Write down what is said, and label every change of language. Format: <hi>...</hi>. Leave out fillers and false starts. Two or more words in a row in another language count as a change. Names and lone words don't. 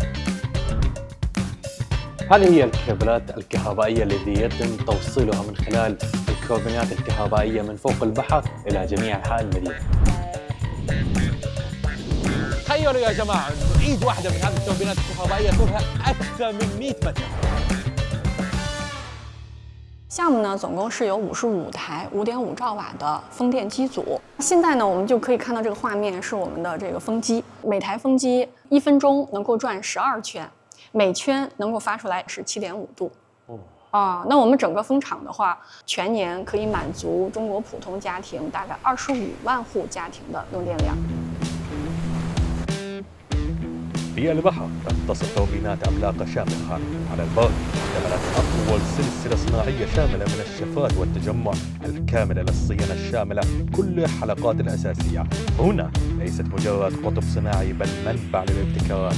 <ar>هذه هي الكابلات الكهربائية التي يتم توصيلها من خلال التوربينات الكهربائية من فوق البحر إلى جميع أنحاء المدينة. تخيلوا يا جماعة إنه إيد واحدة من هذه التوربينات الكهربائية طولها أكثر من 100 متر。</ar> <zh>项目呢，总共是有55台5.5兆瓦的风电机组。现在呢，我们就可以看到这个画面是我们的这个风机，每台风机1分钟能够转12圈，每圈能够发出来是7.5度。那我们整个风场的话，全年可以满足中国普通家庭大概25万户家庭的用电量。</zh> <ar>في البحر تتصل توربينات عملاقة شامخة على البر، اشتملت أطول سلسلة صناعية شاملة من الشفرات والتجمع الكاملة للصيانة الشاملة كل الحلقات الأساسية. هنا ليست مجرد قطب صناعي بل منبع للابتكارات.</ar>